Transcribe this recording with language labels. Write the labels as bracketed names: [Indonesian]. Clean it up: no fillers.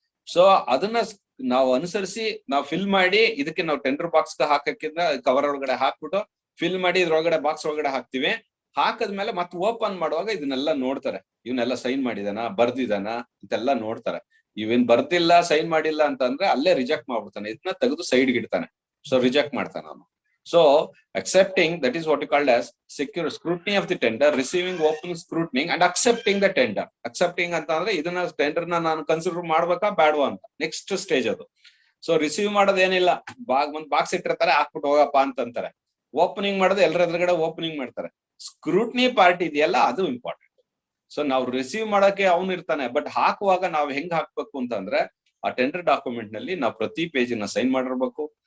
[Kannada] So ಅದನ್ನ ನಾವು ಅನುಸರಿಸಿ ನಾವು ಫಿಲ್ ಮಾಡಿ ಇದಕ್ಕೆ ನಾವು ಟೆಂಡರ್ ಬಾಕ್ಸ್ ಹಾಕಕ್ಕಿಂತ ಕವರ್ ಒಳಗಡೆ ಹಾಕ್ಬಿಟ್ಟು ಫಿಲ್ ಮಾಡಿ ಇದ್ರೊಳಗಡೆ ಬಾಕ್ಸ್ ಒಳಗಡೆ ಹಾಕ್ತಿವಿ. ಹಾಕದ್ಮೇಲೆ ಮತ್ತೆ ಓಪನ್ ಮಾಡುವಾಗ ಇದನ್ನೆಲ್ಲ ನೋಡ್ತಾರೆ, ಇವನ್ನೆಲ್ಲ ಸೈನ್ ಮಾಡಿದಾನ, ಬರ್ದಿದಾನ ಅಂತೆಲ್ಲ ನೋಡ್ತಾರೆ. ಇವೇನ್ ಬರ್ದಿಲ್ಲ, ಸೈನ್ ಮಾಡಿಲ್ಲ ಅಂತಂದ್ರೆ ಅಲ್ಲೇ ರಿಜೆಕ್ಟ್ ಮಾಡ್ಬಿಡ್ತಾನೆ. ಇದನ್ನ ತೆಗೆದು ಸೈಡ್ಗೆ ಇಡ್ತಾನೆ. ಸೊ ರಿಜೆಕ್ಟ್ ಮಾಡ್ತಾನೆ ಅವನು. [English] So accepting, that is what you called as secure scrutiny of the tender, receiving open scrutiny and accepting the tender. [Kannada] Accepting ಅಂತ ಅಂದ್ರೆ ಇದನ್ನ ಟೆಂಡರ್ ನಾನು ಕನ್ಸಿಡರ್ ಮಾಡ್ಬೇಕಾ ಬೇಡವಾ ಅಂತ ನೆಕ್ಸ್ಟ್ ಸ್ಟೇಜ್ ಅದು. ಸೊ ರಿಸೀವ್ ಮಾಡೋದೇನಿಲ್ಲ, ಒಂದ್ ಬಾಕ್ಸ್ ಇಟ್ಟಿರ್ತಾರೆ, ಹಾಕ್ಬಿಟ್ಟು ಹೋಗಪ್ಪ ಅಂತಂತಾರೆ. ಓಪನಿಂಗ್ ಮಾಡೋದು ಎಲ್ಲರ ಎದುರುಗಡೆ ಓಪನಿಂಗ್ ಮಾಡ್ತಾರೆ. ಸ್ಕ್ರೂಟ್ನಿ ಪಾರ್ಟ್ ಇದೆಯಲ್ಲ ಅದು ಇಂಪಾರ್ಟೆಂಟ್. ಸೊ ನಾವು ರಿಸೀವ್ ಮಾಡಕ್ಕೆ ಅವನು ಇರ್ತಾನೆ, ಬಟ್ ಹಾಕುವಾಗ ನಾವು ಹೆಂಗ್ ಹಾಕ್ಬೇಕು ಅಂತಂದ್ರೆ ಆ ಟೆಂಡರ್ ಡಾಕ್ಯುಮೆಂಟ್ ನಲ್ಲಿ ನಾವು ಪ್ರತಿ ಪೇಜಿನ ಸೈನ್ ಮಾಡಿರ್ಬೇಕು.